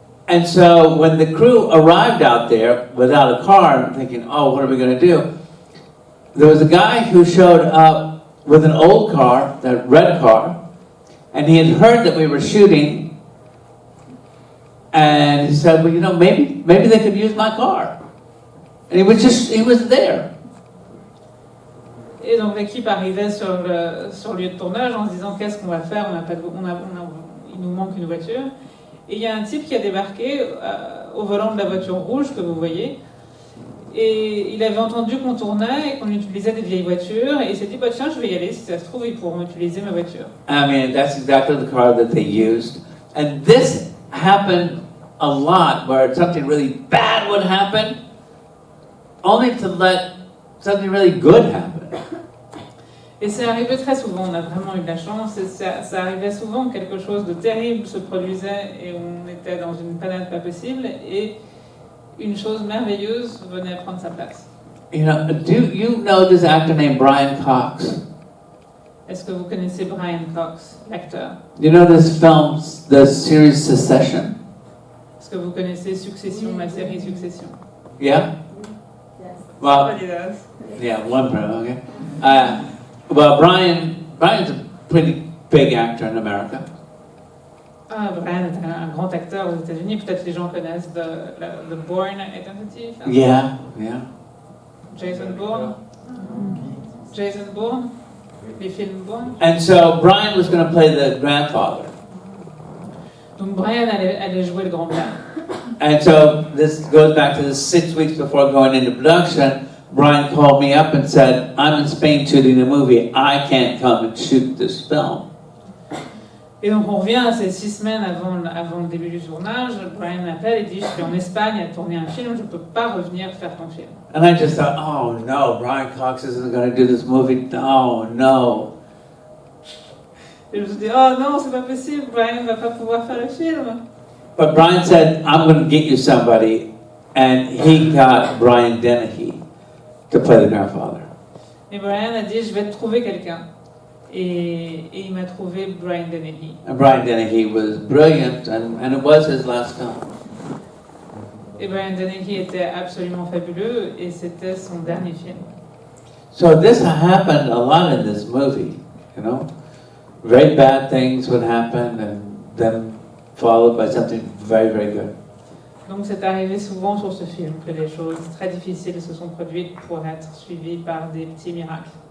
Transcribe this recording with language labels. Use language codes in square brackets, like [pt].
[en] And so when the crew arrived out there without a car, thinking, "Oh, what are we going to do?" There was a guy who showed up with an old car, that red car, and he had heard that we were shooting, and he said, well, you know, maybe they could use my car. And he was there. [fr] Et donc l'équipe arrivait sur le lieu de tournage en se disant qu'est-ce qu'on va faire, il nous manque une voiture. Et il y a un type qui a débarqué au volant de la voiture rouge que vous voyez. Et il avait entendu qu'on tournait et qu'on utilisait des vieilles voitures. Et il s'est dit, bah, tiens, je vais y aller, si ça se trouve, ils pourront utiliser ma voiture. [en] I mean, that's exactly the car that they used. And this happened a lot, where something really bad would happen, only to let something really good happen. [fr] Et c'est arrivé très souvent, on a vraiment eu de la chance, et ça arrivait souvent, quelque chose de terrible se produisait et on était dans une panade pas possible, et une chose merveilleuse venait prendre sa place. [en] You know, do you know this actor named Brian Cox? [fr] Est-ce que vous connaissez Brian Cox, l'acteur? [en] You know this film, the series Succession? [fr] Est-ce que vous connaissez Succession, la série Succession? [en] Yeah? Yes. Well, Somebody does. yeah, one person, okay. Well, Brian's a pretty big actor in America. [fr] Ah, Brian est un grand acteur aux États-Unis. Peut-être les gens connaissent The Bourne Identity. [en] Yeah. [fr] Jason Bourne. Jason Bourne. Les films Bourne. [en] And so Brian was going to play the grandfather. [fr] Donc Brian allait jouer le grand-père. [en] And so this goes back to the 6 weeks before going into production. Brian called me up and said, I'm in Spain shooting a movie. I can't come and shoot this film. [fr] Et donc on revient à ces 6 semaines avant le début du tournage. Brian m'appelle et dit, je suis en Espagne à tourner un film, je ne peux pas revenir faire ton film. [en] And I just thought, oh no, Brian Cox isn't going to do this movie. Oh no. [fr] Et je me suis dit, oh non, c'est pas possible, Brian ne va pas pouvoir faire le film. [en] But Brian said, I'm going to get you somebody. And he got Brian Dennehy to play the grandfather. [fr] Et Brian a dit, je vais te trouver quelqu'un. Et il m'a trouvé Brian Dennehy. [en] And Brian Dennehy was brilliant, and it was his last film. [fr] Et Brian Dennehy était absolument fabuleux, et c'était son dernier film. [en] So this happened a lot in this movie, you know. Very bad things would happen, and then followed by something very, very good. [fr] Donc c'est arrivé souvent sur ce film que les choses très difficiles se sont produites pour être suivies par des petits miracles.